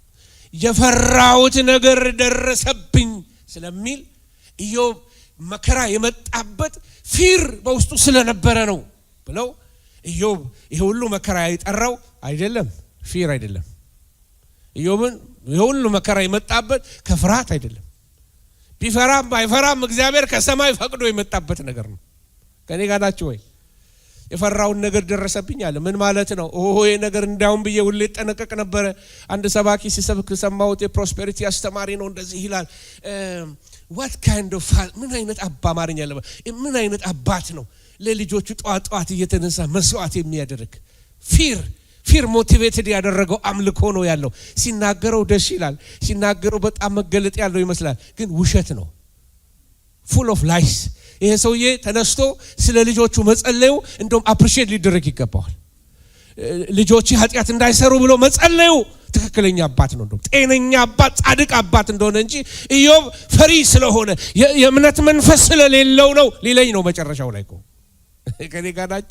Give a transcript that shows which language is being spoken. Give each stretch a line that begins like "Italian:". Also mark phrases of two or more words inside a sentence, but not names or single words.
Amharic: የፈራሁት ነገር ደረሰብኝ ስለሚል ኢዮብ መከራ የመጣበት ፊር በውስጡ ስለነበረ ነው ብለው ኢዮብ ይሄ ሁሉ መከራ ይጠራው አይደለም፣ ፊር አይደለም። ኢዮብን ይሄ ሁሉ መከራ የመጣበት ከፍርሃት አይደለም። ቢፈራም ባይፈራም እግዚአብሔር ከሰማይ ፈቅዶ የመጣበት ነገር ነው። ከኔ ጋር ናችሁ ወይ? የፈራውን ነገር ደረሰብኝ አለ። ምን ማለት ነው? ይሄ ነገር እንዳውም ብዬ ሁሌ ተጠነቀቅ ነበር። አንድ ሰባኪ ሲሰብክ ሰማሁት። የፕሮስፔሪቲ አስተማሪ ነው። እንደዚህ ይላል
English: what kind of
Amharic: ምን አይነት አባማርኛ አለ? ምን አይነት አባት ነው ለልጆቹ ጧጧት እየተነሳ መስዋዕት የሚያደርግ
English: fear motivated
Amharic: ያደረገው አምልኮ ነው ያለው። ሲናገረው ደስ ይላል፣ ሲናገረው በጣም መገለጥ ያለው ይመስላል፣ ግን ውሸት ነው።
English: full of lies።
Amharic: ይሄ ሰውዬ ተነስቶ ስለ ልጆቹ መጸለዩ እንደውም አፕሪሺየት ሊደረግ ይገባዋል። ልጆቹ ኃጢአት እንዳይሰሩ ብሎ መጸለዩ ትክክለኛ አባት ነው፣ እንደውም ጤነኛ አባት፣ ጻድቅ አባት እንደሆነ እንጂ ኢዮብ ፈሪ ስለሆነ የእምነት መንፈስ ስለሌለው ነው ሊለኝ ነው መጨረሻው ላይ እኮ። ከኔ ጋር ናችሁ?